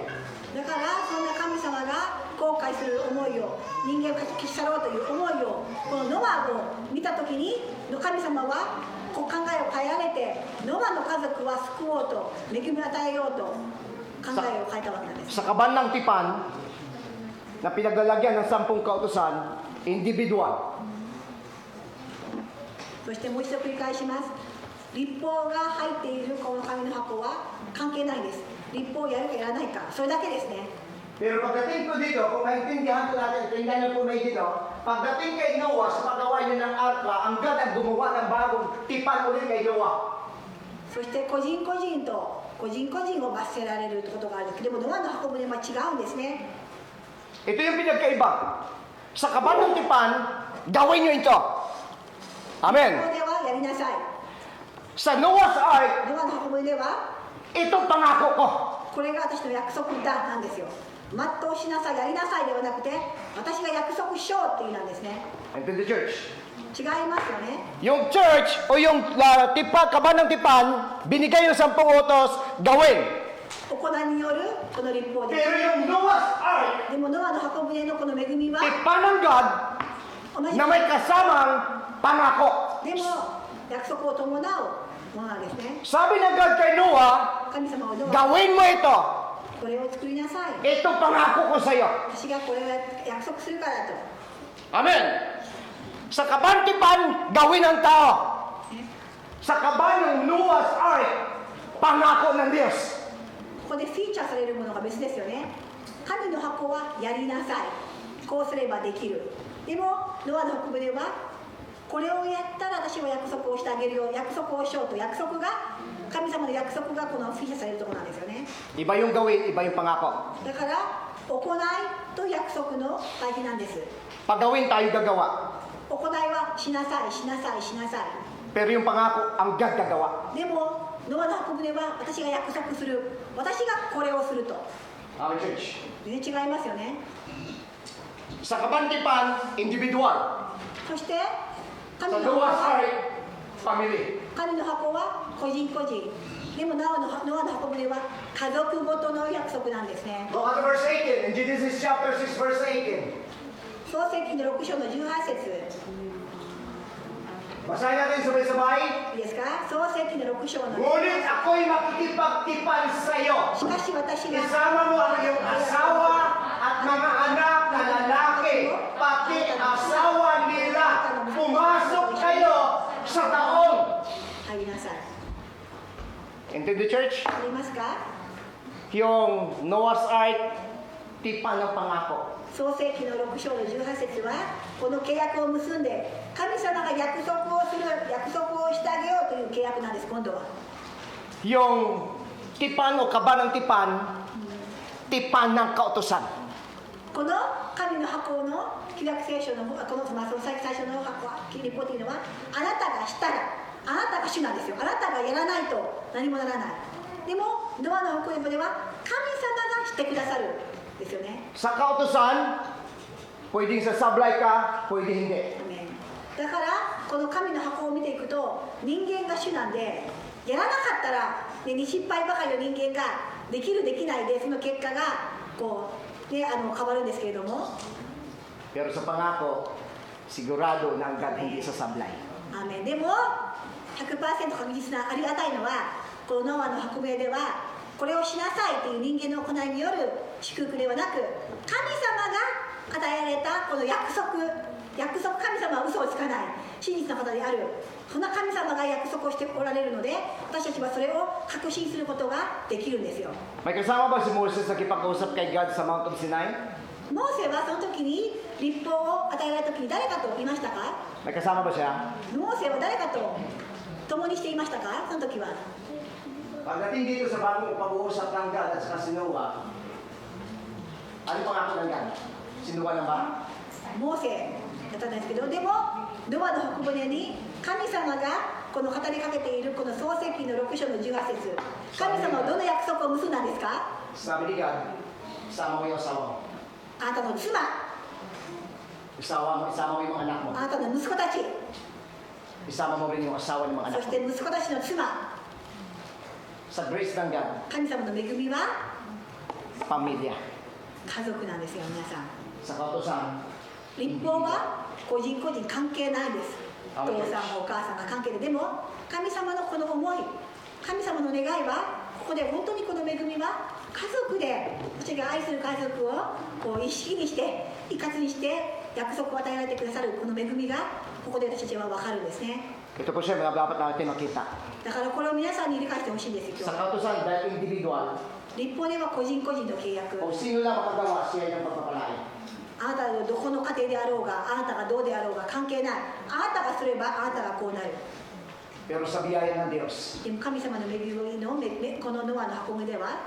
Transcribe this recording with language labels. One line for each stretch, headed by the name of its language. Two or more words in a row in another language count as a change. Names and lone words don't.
Japanese: だからそんな神様が後悔する思いを、人間を消し去ろうという思いをこのノアを見たときに神様はこう考えを変えられて、ノアの家族は救おうと、恵みを与えようと考えを変えたわけなんです。
Filipino: Sa kaban ng tipan na pinaglalagyan ng 10 kautusan, individual.
Japanese: そしてもう一度繰り返します。立法が入っているこの紙の箱は関係ないです。立法をやるかやらないか、それだけですね。
Filipino: Pero pagdating ko dito, kung maintindihan ko natin, tingnan niyo po may dito, pagdating kay Noah sa paggawa niya ng arka, ang God ang gumawa ng bagong tipan ulit kay Noah.
Japanese: そして個人個人を罰せられることがある。でもノアの箱舟は違うんですね。
Filipino: Ito yung pinagkaiba. Sa kaban ng tipan, gawin niyo ito.
Japanese: こ Amen. こではやりなさい。
Filipino: Sa Noah's Ark,
Japanese: ノアの箱舟では
Filipino: ito pangako ko.
Japanese: これが私の約束だなんですよ。全うしなさい、やりなさいではなくて、私が約束しようっていうなんですね。
English: And to the church.
Japanese: 違いますよね。
Filipino: Yung church o yung kaban ng tipan, binigay yung 10 utos, gawin.
Japanese: 行いによるこの立法です。
Filipino: Pero yung Noah's Ark,
Japanese: でもノアの箱舟のこの恵みは
Filipino: tipan ng God
Japanese: 同じ
Filipino: na may kasamang pangako.
Japanese: でも約束を伴うものなんですね。
Filipino: Sabi ng God kay Noah,
Japanese: 神様はノア、
Filipino: gawin mo ito.
Japanese: これを作りなさい。
Filipino: Ito pangako ko sa iyo.
Japanese: 私がこれを約束するからと。 Amen.
Filipino: Sa kaban tipan, gawin ng tao. Sa kaban ng Noah's Ark, pangako ng Diyos.
Japanese: ここでフィーチャーされるものが別ですよね。神の箱はやりなさい。こうすればできる。でもノアの箱舟はこれをやったら私は約束をしてあげるよ、約束をしようと、約束が神様の約束がこのフィーチャーされるところなんですよね。
Filipino: Iba yung gawin, iba yung pangako.
Japanese: だから行いと約束の対比なんです。
Filipino: Pag gawin tayo gagawa.
Japanese: 行いはしなさいしなさいしなさい。
Filipino: Pero yung pangako, ang gagawa.
Japanese: でもノアの箱舟は私が約束する、私がこれをすると。
English: Amen, church.
Japanese: 全然違いますよね。
Filipino: Sa kabantipan, individual.
Japanese: そして神
Filipino: Sa
Japanese: の箱
English: Noah's
Japanese: は
English: Ark, family.
Japanese: 神の箱は個人個人。でもノアの箱舟は家族ごとの約束なんですね。
English: Look at verse 18. In Genesis chapter 6, verse 18.
Japanese: 創世記の6章の18節。
Filipino: Basahin natin sabay-sabay.
Japanese: いいですか？創世記の6章の。
Filipino: Ngunit ako'y makikipagtipan sa iyo.
Japanese: しかし私が
Filipino: Isama mo ang iyong asawa at mga anak na lalaki, pati asawa nila. Pumasok kayo sa taong.
Japanese: 入りなさい。
English: Into the church,
Japanese: ありますか？
Filipino: yung Noah's Ark, tipan ng pangako.
Japanese: 創世記の6章の18節はこの契約を結んで神様が約束をする、約束をしてあげようという契約なんです。今度は
Filipino: Yung tipan o kaba ng tipan ng kautosan.
Japanese: この神の箱の旧約聖書のこの最初の箱立法というのはあなたがしたらあなたが主なんですよ。あなたがやらないと何もならない。でもノアの箱では神様がしてくださるですよね。
Filipino: Sa kautosan, pwedeng sasablay ka, pwede hindi.
Japanese: だからこの神の箱を見ていくと人間が主なんでやらなかったら、ね、失敗ばかりの人間ができるできないでその結果がこう、ね、変わるんですけれども
Filipino: Pero sa pangako, sigurado na ang God hindi sasablay.
Japanese: アーメン。でも 100% 確実なありがたいのはこのノアの箱舟ではこれをしなさいという人間の行いによる祝福ではなく神様が与えられたこの約束、神様は嘘をつかない真実の方である、そんな神様が約束をしておられるので私たちはそれを確信することができるんですよ。
Filipino: May kasama ba si Moses sa kipag-usap kay God sa Mount of Sinai?
Japanese: モーセはその時に立法を与えられた時に誰かと言いましたか？
Filipino: May kasama ba siya?
Japanese: モーセは誰かと共にしていましたか？その時は
Filipino: Pagdating dito sa bagong pag-uusap ng God at saka si Noah, ano pangako ng God? Si Noah na ba?
Japanese: モーセだったんですけど、でもノアの箱舟に神様がこの語りかけているこの創世記の6章の18節、神様はどの約束を結んだんですか？
Filipino: Sabi ni God, isama mo yung asawa mo.
Japanese: あなたの妻、
Filipino: Isama mo yung mga anak mo.
Japanese: あなたの息子たち、
Filipino: Isama mo rin yung asawa ng mga
Japanese: そ
Filipino: anak
Japanese: して
Filipino: mo.
Japanese: 息子たちの妻、
Filipino: Sa grace ng God,
Japanese: 神様の恵みは
Filipino: pamilya.
Japanese: 家族なんですよ。皆さん、
Filipino: Sa kautosan,
Japanese: 立法は個人個人関係ないです。お父さんもお母さんが関係で、でも神様のこの思い、神様の願いはここで本当にこの恵みは家族で私が愛する家族をこう意識にして一括にして約束を与えられてくださるこの恵みがここで私たちは分かるんですね。
Filipino: ito po siya mga dapat natin makita.
Japanese: だからこれを皆さんに理解してほしいんですよ。
Filipino: Sa
Japanese: 今日
Filipino: kautosan, dahil individual,
Japanese: 立法では個人個人の契約、
Filipino: kung sino lang makagawa, siya yung pagpapalain.
Japanese: あなたがどこの家庭であろうがあなたがどうであろうが関係ない。あなたがすればあなたがこうなる。
Filipino: Pero sa biyaya ng Diyos,
Japanese: でも神様の恵みのこのノアの箱舟では